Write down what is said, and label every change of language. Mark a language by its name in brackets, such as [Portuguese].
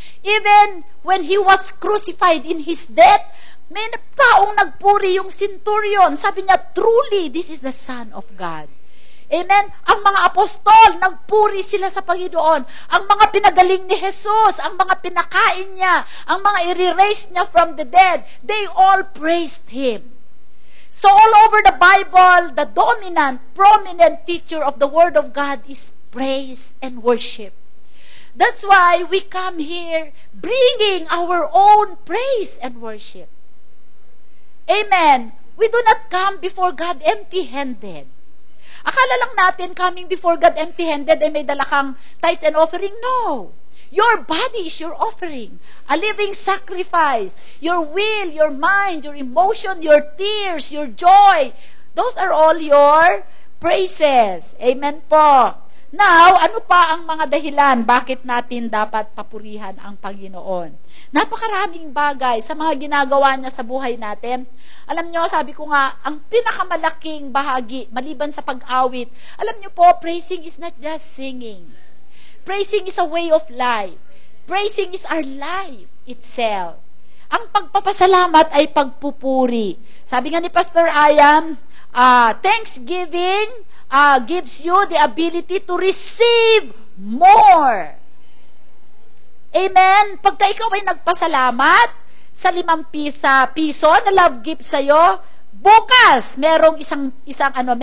[English] Even when He was crucified in His death, [Filipino] may taong nagpuri yung [English] centurion. [Filipino] Sabi niya, [English] truly, this is the Son of God. Amen? [Filipino] Ang mga apostol, nagpuri sila sa Panginoon. Ang mga pinagaling ni Jesus, ang mga pinakain niya, ang mga i-raise niya [English] from the dead, they all praised Him. So all over the Bible, the dominant, prominent feature of the Word of God is praise and worship. That's why we come here bringing our own praise and worship. Amen. We do not come before God empty-handed. [Filipino] Akala lang natin [English] coming before God empty-handed [Filipino] ay may dala kang [English] tithes and offering. No. Your body is your offering. A living sacrifice. Your will, your mind, your emotion, your tears, your joy. Those are all your praises. [Filipino] Amen po. Now, ano pa ang mga dahilan bakit natin dapat papurihan ang Panginoon? Napakaraming bagay sa mga ginagawa niya sa buhay natin. Alam niyo, sabi ko nga, ang pinakamalaking bahagi, maliban sa pag-awit, alam niyo po, [English] praising is not just singing. Praising is a way of life. Praising is our life itself. [Filipino] Ang pagpapasalamat ay pagpupuri. Sabi nga ni [English] Pastor Ayan, thanksgiving gives you the ability to receive more. Amen? [Filipino] Pagka ikaw ay nagpasalamat sa 5 piso na love gift sa'yo, bukas, merong isang 100.